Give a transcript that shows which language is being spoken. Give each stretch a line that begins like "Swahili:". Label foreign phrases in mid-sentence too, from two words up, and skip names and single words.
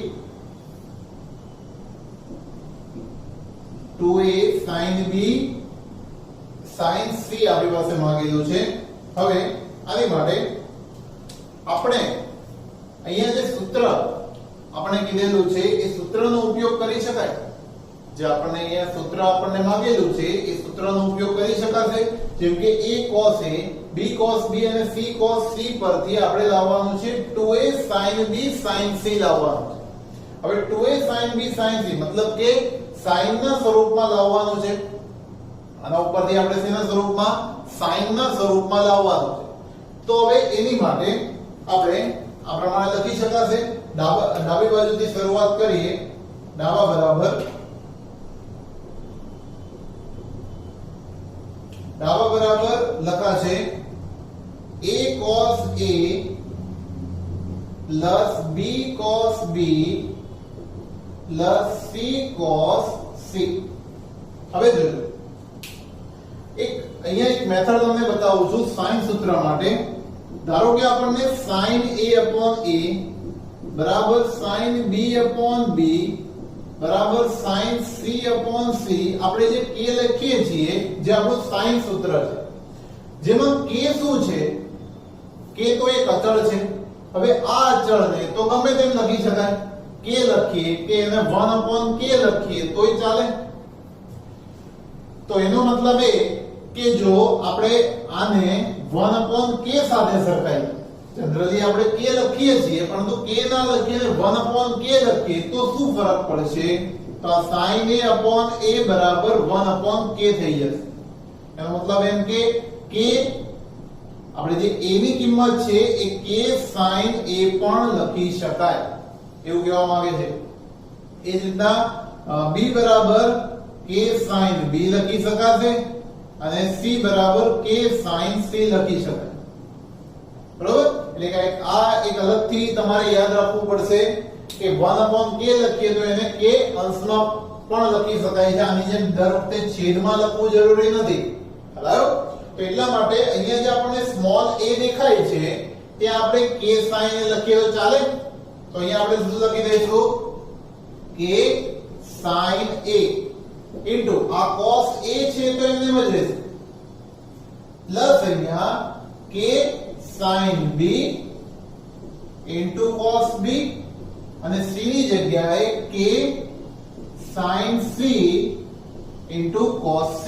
English: 2a sin b sin c
Gujarati: આપણી પાસે માંગેલું છે. હવે આની માટે આપણે અહીંયા જે સૂત્ર આપણે કીધેલું છે એ સૂત્રનો ઉપયોગ કરી શકાય. જે આપણને અહીંયા સૂત્ર આપણને માંગેલું છે એ સૂત્રનો ઉપયોગ કરી શકાશે. જેમ કે
English: a cos a b cos b
Gujarati: અને
English: c cos c
Gujarati: પરથી આપણે લાવવાનું છે
English: 2a sin b sin c
Gujarati: લાવવાનું છે. હવે
English: 2a sin b sin c
Gujarati: મતલબ કે sin ના સ્વરૂપમાં લાવવાનું છે. આના ઉપરથી આપણે શેના સ્વરૂપમાં? sin ના સ્વરૂપમાં લાવવાનું છે. તો હવે એની માટે આપણે આ પ્રમાણે લખી શકાશે. ડાબી બાજુથી શરૂઆત કરીએ. ડાબા બરાબર લખાશે
English: a cos a plus b cos b plus c cos c.
Gujarati: હવે જોજો, અહીંયા એક મેથડ તમને બતાવું છું sin સૂત્ર માટે. ધારો કે આપણને
English: sin a upon a
Gujarati: બરાબર
English: sin b upon b
Gujarati: બરાબર
English: sin c upon c
Gujarati: આપણે જે k લખીએ છીએ, જે આપણું sin સૂત્ર છે, જેમાં k શું છે? k તો એક અચળ છે. હવે આ અચળને તો ગમે તેમ લખી શકાય. k લખીએ કે એને
English: 1 upon k
Gujarati: લખીએ તોય ચાલે. તો એનો મતલબ એ કે જો આપણે આને
English: 1 upon k
Gujarati: સાથે સરખાઈએ, જનરલી આપણે k લખીએ છીએ પરંતુ k ના લખીને
English: 1 upon k
Gujarati: લખીએ તો શું ફરક પડશે? તો
English: sin a upon a
Gujarati: બરાબર
English: 1 upon k
Gujarati: થઈ જશે. એનો મતલબ એમ કે k આપણે જે a ની કિંમત છે એ
English: k sin a
Gujarati: પણ લખી શકાય એવું કહેવા માંગે છે. એ જ રીતના b બરાબર
English: k sin b
Gujarati: લખી શકાશે અને c બરાબર
English: k sin c
Gujarati: લખી શકાય. બરોબર? એટલે કે આ એક અલગથી તમારે યાદ રાખવું પડશે કે
English: 1 upon k
Gujarati: લખીએ તો એને k અંશમાં પણ લખી શકાય છે. આની જેમ દર વખતે છેદમાં લખવું જરૂરી નથી. બરાબર? તો એટલા માટે અહીંયા જે આપણને સ્મોલ a દેખાય છે ત્યાં આપણે
English: k sin a
Gujarati: લખીએ તો ચાલે. તો અહીંયા આપણે શું લખી દઈશું?
English: k sin a
Gujarati: ઇન્ટુ આ
English: cos a
Gujarati: છે તો એમને જ રહેશે પ્લસ અહીંયા
English: k sin b into cos b
Gujarati: અને c ની જગ્યાએ
English: k sin c into cos c.